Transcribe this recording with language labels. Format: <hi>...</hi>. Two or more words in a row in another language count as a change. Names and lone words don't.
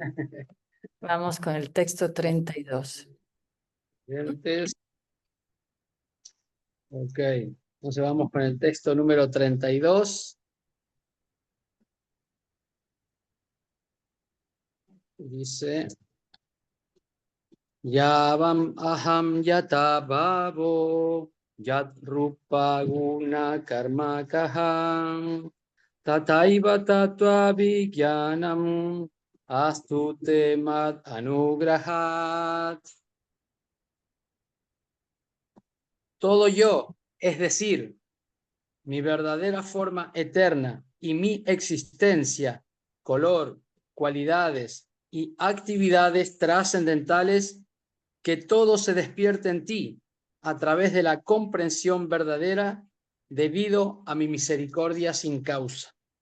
<es>Vamos con el texto 32. Ok, entonces vamos con el texto número 32. Dice,</es> <sa>यावान् अहं यथा भावो यद् रूप गुण कर्म कः तथैव तत्त्व विज्ञानम् अस्तु ते मद् अनुग्रहात्.</sa> <es>Todo yo, es decir, mi verdadera forma eterna y mi existencia, color, cualidades y actividades trascendentales, que todo se despierte en ti a través de la comprensión verdadera debido a mi misericordia sin causa.</es>